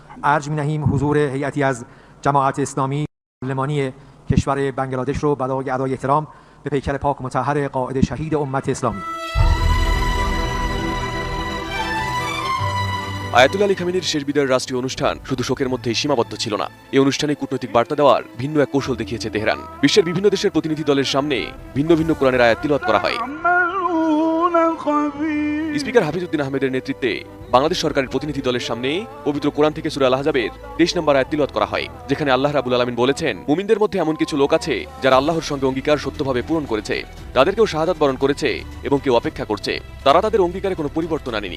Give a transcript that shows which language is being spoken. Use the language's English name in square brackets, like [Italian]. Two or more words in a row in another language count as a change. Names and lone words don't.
[Persian] ارج می‌نهیم حضور هیئتی از جماعت اسلامی پارلمانی کشور بنگلادش رو برای ادای احترام به پیکر پاک و مطهر قائد شهید امت اسلامی। [Bangla] আয়াতুল্লাহ আলী খামেনির শেষ বিদায়ের রাষ্ট্রীয় অনুষ্ঠান শুধু শোকের মধ্যেই সীমাবদ্ধ ছিল না। এই অনুষ্ঠানে কূটনৈতিক বার্তা দেওয়ার ভিন্ন এক কৌশল দেখিয়েছে তেহরান। বিশ্বের বিভিন্ন দেশের প্রতিনিধি দলের সামনে ভিন্ন ভিন্ন কোরআনের আয়াত তিলাওয়াত করা হয়। স্পিকার হাফিজউদ্দিন আহমেদের নেতৃত্বে বাংলাদেশ সরকারের প্রতিনিধি দলের সামনে পবিত্র কোরআন থেকে সূরা আল আহজাবের 23 নম্বর আয়াত তিলাওয়াত করা হয়, যেখানে আল্লাহ রাব্বুল আলামিন বলেছেন, মুমিনদের মধ্যে এমন কিছু লোক আছে যারা আল্লাহর সঙ্গে অঙ্গীকার সত্যভাবে পূরণ করেছে, তাদেরকেও শাহাদাত বরণ করেছে এবং কেউ অপেক্ষা করছে, তারা তাদের অঙ্গীকারে কোনো পরিবর্তন আনেনি।